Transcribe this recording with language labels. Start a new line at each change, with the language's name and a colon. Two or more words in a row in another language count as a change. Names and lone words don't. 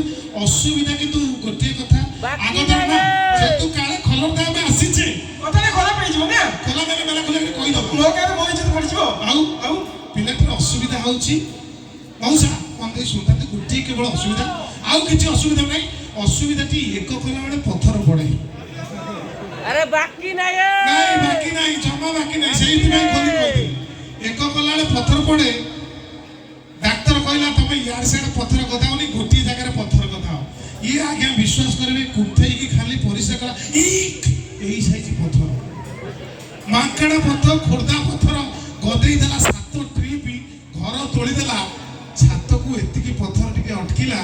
Odia: ଅସୁବିଧା କିନ୍ତୁ ଗୋଟିଏ କଥା ଆଗରେ ନା ଯେହେତୁ କାଳେ ଖଲରଟା ଆମେ ଆସିଛେ କଥାଟା ଖରାପ ହେଇଯିବ ନା। ଖୋଲା ମାନେ ମେଲା ଖୋଲା କରି କହିଦବ ମୋ କାରେ ମୋ ଇଜ୍ଜତ ପଡ଼ିଯିବ। ଆଉ ପିଲାଟିର ଅସୁବିଧା ହଉଛି ମଉସା ମନ୍ଦିର ଶୁଣନ୍ତି ଗୋଟିଏ କେବଳ ଅସୁବିଧା ଆଉ କିଛି ଅସୁବିଧା ନାହିଁ। ଅସୁବିଧାଟି ଏକ କଲା ବେଳେ ପଥର ପଡେ।
Hindi: अरे बाकी नहीं
Odia: ନାଇଁ ବାକି ନାହିଁ ଜମା ବାକି ନାହିଁ ସେଇଥିପାଇଁ ଖୋଲି କହିଥିଲି ଏକ କଲା ବେଳେ ପଥର ପଡେ। ଡାକ୍ତର କହିଲା ତମେ ଇଆଡେ ସିଆଡେ ପଥର ଗଦାଓନି ଗୋଟିଏ ଜାଗାରେ ପଥର ଗଦାଅ। ଇଏ ଆଜ୍ଞା ବିଶ୍ୱାସ କରିବେ କୁଠେଇକି ଖାଲି ପରିଶ୍ରା କଲା ଏଇ ସାଇଜ ପଥର ମାଙ୍କଡା ପଥର ଖୋର୍ଦ୍ଧା ପଥର ଗଦେଇ ଦେଲା 7 ଟ୍ରିପ ଘର ତୋଳିଦେଲା ଛାତକୁ ଏତିକି ପଥର ଟିକେ ଅଟକିଲା।